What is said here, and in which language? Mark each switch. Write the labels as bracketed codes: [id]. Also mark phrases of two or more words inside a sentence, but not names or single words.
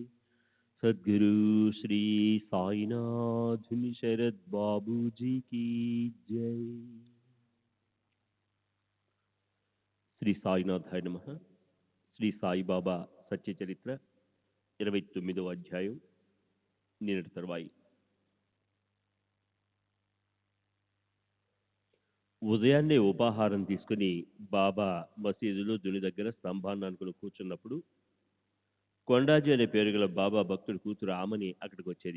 [hi] सद्गुरु श्री साईनाथ शरद बाबू जी की जय। [te] శ్రీ సాయినాథాయ నమః. శ్రీ సాయిబాబా సత్య చరిత్ర 29వ అధ్యాయం నిన్నటి తర్వాయి. ఉదయాన్నే ఉపాహారం తీసుకుని బాబా మసీదులో దుని దగ్గర స్తంభాన్ని అనుకుని కూర్చున్నప్పుడు కొండాజీ అనే పేరు గల బాబా భక్తుడి కూతురు ఆమని అక్కడికి వచ్చేది.